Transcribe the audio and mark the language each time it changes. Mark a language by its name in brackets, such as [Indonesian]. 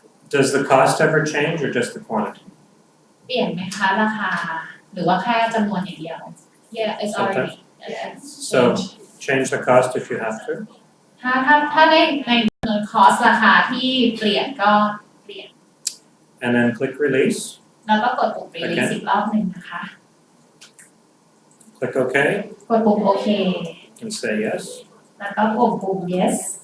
[English] Does the cost ever change or just the quantity? [Thai] เปลี่ยนไหมคะราคาหรือว่าแค่จำนวนอย่างเดียว [English] Yeah it's already So change the cost if you have to. [Thai] ถ้าในคอสราคาที่เปลี่ยนก็เปลี่ยน [English] And then click release. [Thai] แล้วก็กดปุ่ม release อีกรอบหนึ่งนะคะ [English] Click OK [Thai] กดปุ่มโอเค [English] and say yes. [Thai] แล้วก็กดปุ่ม yes